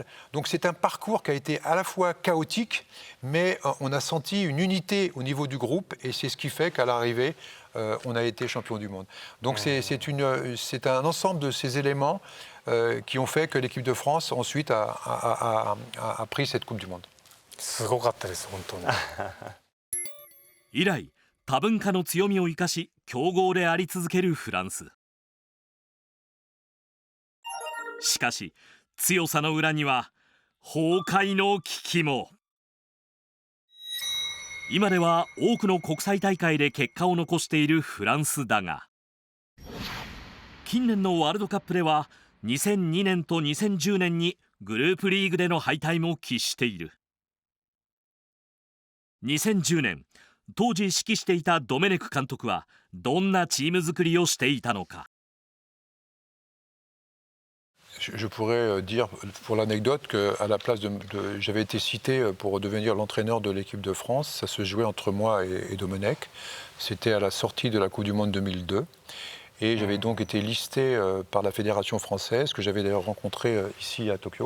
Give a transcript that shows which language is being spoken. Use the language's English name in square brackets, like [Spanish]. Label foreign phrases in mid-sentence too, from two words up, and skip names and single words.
[French] Donc c'est un parcours qui a été à la fois chaotique, mais on a senti une unité au niveau du groupe, et c'est ce qui fait qu'à l'arrivée, on a été champion du monde. Donc c'est un ensemble de ces éléments qui ont fait que l'équipe de France ensuite a pris cette Coupe du Monde. [Japanese] すごかったです本当に。以来多文化の強みを生かし強豪であり続けるフランス。しかし強さの裏には崩壊の危機も。今では多くの国際大会で結果を残しているフランスだが、近年のワールドカップでは2002年と2010年にグループリーグでの敗退も喫している。2010年当時指揮していたドメネク監督はどんなチーム作りをしていたのか。 [French] Je pourrais dire pour l'anecdote qu'à la place j'avais été cité pour devenir l'entraîneur de l'équipe de France. Ça se jouait entre moi et Domenech. C'était à la sortie de la Coupe du Monde 2002. Et j'avais donc été listé par la Fédération française, que j'avais d'ailleurs rencontré ici à Tokyo.